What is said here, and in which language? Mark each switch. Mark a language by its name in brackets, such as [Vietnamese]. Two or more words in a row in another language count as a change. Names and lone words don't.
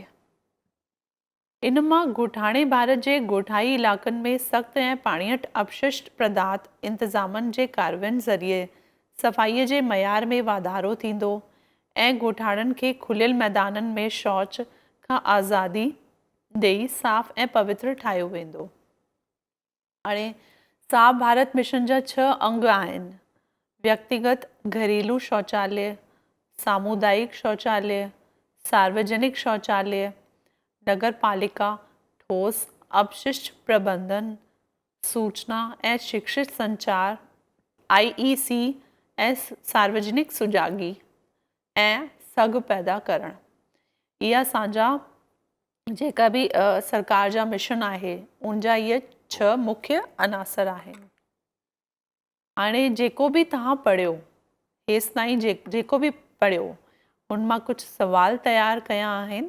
[Sindhi] इन मां ॻोठाणे भारत जे ॻोठाई इलाक़नि में सख़्त ऐं पाणीअट अपशिष्ट पदार्थ इंतज़ामनि जे कारवाइनि ज़रिए सफ़ाईअ जे मयार में वाधारो थींदो ऐं ॻोठाणनि खे खुलियल मैदाननि में शौच खां आज़ादी ॾेई साफ़ ऐं पवित्र ठाहियो वेंदो। हाणे साफ़ भारत मिशन जा 6 अंग आहिनि: व्यक्तिगत घरेलू शौचालय, सामुदायिक शौचालय, सार्वजनिक शौचालय, नगर पालिका ठोस अपशिष्ट प्रबंधन, सूचना ऐं शिक्षित संचार IEC ऐं सार्वजनिक सुजागी ऐं सघ पैदा करणु। इहा असांजा जेका बि सरकार जा मिशन आहे उन जा इहे 6 मुख्य अनासर आहिनि। हाणे जेको बि तव्हां पढ़ियो हेसि ताईं जेको बि पढ़ियो उन मां कुझु सवाल तयारु कया आहिनि।